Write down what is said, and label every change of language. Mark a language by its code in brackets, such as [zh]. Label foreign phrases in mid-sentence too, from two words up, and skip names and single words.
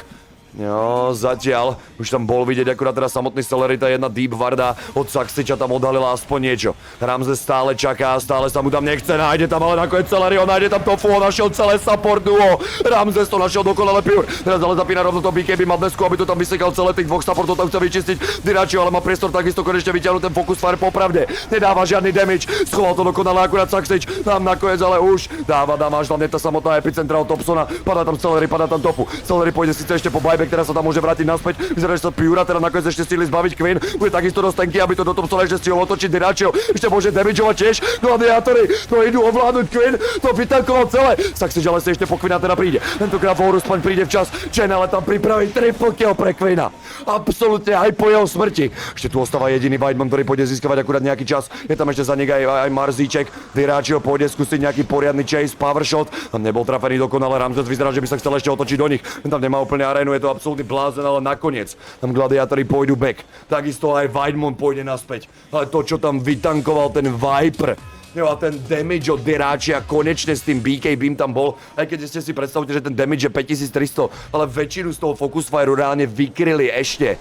[sk] Jo, zatiaľ, už tam bol vidieť akurát teraz samotný Celerita, jedna Deep Warda od Saxiča tam odhalila aspoň niečo. Ramzes stále čaká, stále sa mu tam nechce, nájde tam ale nakoniec Celerio, nájde tam Tofu, našiel celé support duo. Ramzes to našiel dokonale Pure, teraz ale zapína rovno to BKB Madnessku, aby to tam vysekal celé tých dvoch supportov, tam chce vyčistiť Diračio, ale má priestor takisto konečne vyťahnuť ten [en] focus fire [sk] popravde. Nedáva žiadny damage, schoval to dokonale akurát Saxič, tam nakoniec ale už dáva damage, hlavne tá samotná epicentra od Thompsona, padá tam Celeri, padá tam Tofu. Celeri pôjde síce ešte po buyback, Bek teraz sa tam môže vrátiť naspäť. Vyzerá, že sa Pura teda nakoniec ešte stihli zbaviť Queen. Bude takisto dosť tenký, aby to do Thompsona ešte stihol otočiť Diračio. Ešte môže damageovať tiež. Gladiátori to idú ovládnuť Queen. To vytankoval celé. Saxič ale si ešte po Queena teda príde. Tentokrát Horus Punch príde včas. Chen ale tam pripraví [en] triple kill [sk] pre Queena. Absolútne aj po jeho smrti. Ešte tu ostáva jediný Weidman, ktorý pôjde získavať akurát nejaký čas. Je tam ešte za nich aj Marzíček. Diračio pôjde skúsiť nejaký poriadny chase, power shot. Tam nebol trafený dokonale. Ramzes vyzerá, že by sa chcel ešte otočiť do nich. Tam nemá úplne arénu, je to absolútny blázen, ale nakoniec tam gladiátori pôjdu back. Takisto aj Weidman pôjde naspäť. Ale to, čo tam vytankoval ten Viper, jo, a ten damage od Diračia konečne s tým BKBím tam bol, aj keď ste si predstavte, že ten damage je 5300, ale väčšinu z toho [en] Focus Fireu [sk] reálne vykryli ešte.